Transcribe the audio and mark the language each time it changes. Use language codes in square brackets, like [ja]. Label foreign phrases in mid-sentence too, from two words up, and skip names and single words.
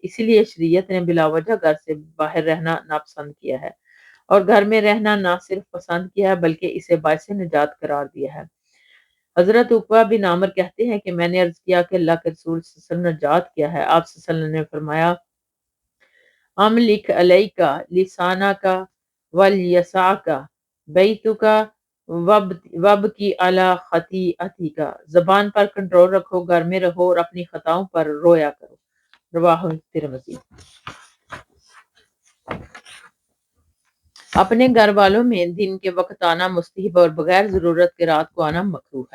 [ur] اسی لیے شریعت نے بلا وجہ گھر سے باہر رہنا ناپسند کیا ہے، اور گھر میں رہنا نہ صرف پسند کیا ہے بلکہ اسے باعث نجات قرار دیا ہے۔ حضرت عقبہ بن عامر کہتے ہیں کہ میں نے عرض کیا کہ اللہ کے رسول صلی اللہ علیہ وسلم نجات کیا ہے؟ آپ صلی اللہ علیہ وسلم نے فرمایا، [ar] املک علیکا لسانکا ولیسعکا بیتکا وب کی علی خطیئتکا، [ur] زبان پر کنٹرول رکھو، گھر میں رہو اور اپنی خطاؤں پر رویا کرو۔ [ar] رواہ ترمذی۔ [ur] اپنے گھر والوں میں دن کے وقت آنا مستحب اور بغیر ضرورت کے رات کو آنا مکروہ ہے۔